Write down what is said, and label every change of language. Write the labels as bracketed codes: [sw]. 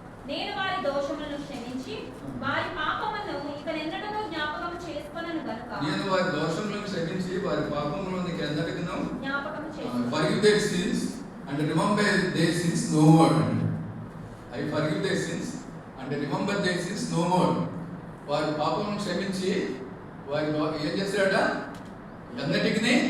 [te] నేను వారి దోషములను క్షమించి వారి పాపములను ఇకనెన్నడూ జ్ఞాపకం చేసుకొనను గనుక నేను వారి దోషములను క్షమించి వారి పాపములను ఇకనెన్నడూ జ్ఞాపకం చేసుకొనను. [en] Forgive their sins and remember their sins no more. I forgive their sins and remember their sins no more. [te] వారి పాపములను క్షమించి వారి ఏం చేస్తాడట, ఎన్నటికి